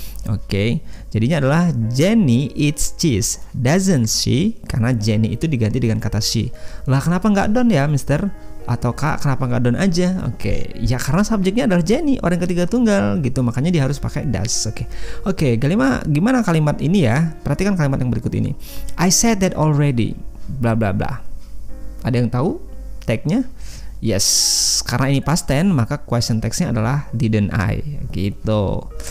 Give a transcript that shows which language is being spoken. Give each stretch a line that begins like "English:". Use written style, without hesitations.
Indonesian: Oke, jadinya adalah
English: Jenny eats cheese, doesn't she?
Indonesian: Karena Jenny itu diganti dengan kata she. Lah, kenapa nggak don't ya, Mister? Atau Kak, kenapa nggak don't aja? Oke, ya karena subjeknya adalah Jenny, orang ketiga tunggal gitu, makanya dia harus pakai does. Oke, gimana kalimat ini ya? Perhatikan kalimat yang berikut ini.
English: I said that already, bla bla bla.
Indonesian: Ada yang tahu tag-nya? Yes, karena ini past tense, maka question text-nya adalah
English: didn't I
Indonesian: gitu.